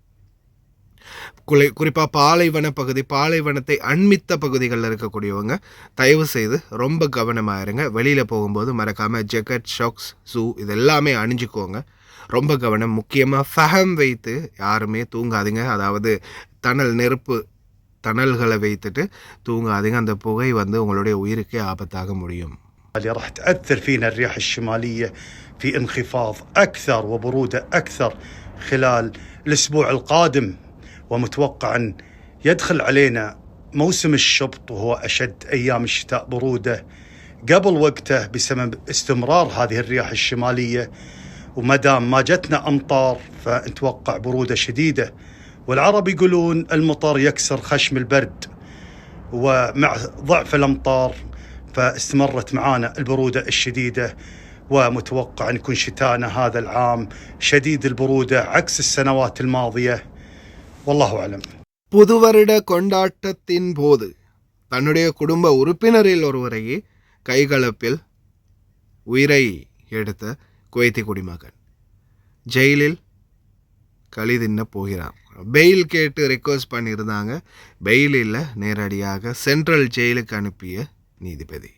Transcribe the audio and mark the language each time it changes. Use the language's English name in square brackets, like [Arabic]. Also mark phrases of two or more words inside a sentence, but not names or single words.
[Tamil] குறிப்பாக பாலைவன பகுதி, பாலைவனத்தை அண்மித்த பகுதிகளில் இருக்கக்கூடியவங்க தயவு செய்து ரொம்ப கவனமாக இருங்க. வெளியில் போகும்போது மறக்காமல் [English] jacket, socks, shoe [Tamil] இதெல்லாமே அணிஞ்சிக்கோங்க. ரொம்ப கவனம். முக்கியமாக ஃபஹம் வைத்து யாருமே தூங்காதீங்க. அதாவது நெருப்பு தணல்களை வைத்துட்டு தூங்காதீங்க. அந்த புகை உங்களுடைய உயிருக்கே ஆபத்தாக முடியும். [Arabic] راح تأثر فينا الرياح الشمالية في انخفاض أكثر وبرودة أكثر خلال الأسبوع القادم، ومتوقع أن يدخل علينا موسم الشبط وهو أشد أيام الشتاء برودة قبل وقته بسبب استمرار هذه الرياح الشمالية. ومدام ما جتنا أمطار فنتوقع برودة شديدة. والعرب يقولون المطر يكسر خشم البرد، ومع ضعف الأمطار فاستمرت معانا البرودة الشديدة ومتوقع أن يكون شتاءنا هذا العام شديد البرودة عكس السنوات الماضية والله أعلم. [Tamil] புதுவருட கொண்டாட்டத்தின் போது தன்னுடைய குடும்ப உறுப்பினரில் ஒருவரையே கைகலப்பில் உயிரை எடுத்த குவைத்தி குடிமகன் ஜெயிலில் களி தின்ன போகிறார். பெயில் கேட்டு ரெக்வஸ்ட் பண்ணியிருந்தாங்க. பெயில் இல்லை, நேரடியாக [English] central jail [Tamil] அனுப்பிய நீதிபதி.